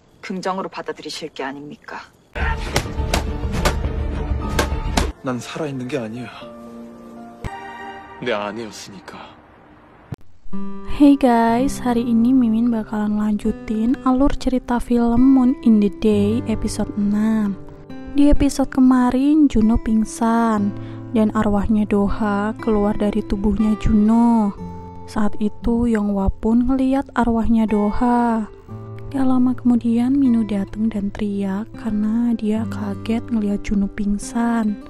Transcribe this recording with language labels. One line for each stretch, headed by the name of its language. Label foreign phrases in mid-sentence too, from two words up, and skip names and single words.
Korean: 긍정으로 받아들이실 게 아닙니까? 난 살아있는 게 아니야. 내 아내였으니까.
English: Hey guys,
Indonesian: hari ini Mimin bakalan lanjutin alur cerita film Moon in the Day episode 6. Di episode kemarin Juno pingsan dan arwahnya Doha keluar dari tubuhnya Juno. Saat itu Yonghwa pun ngeliat arwahnya Doha. Gak lama kemudian Minu datang dan teriak karena dia kaget ngeliat Juno pingsan.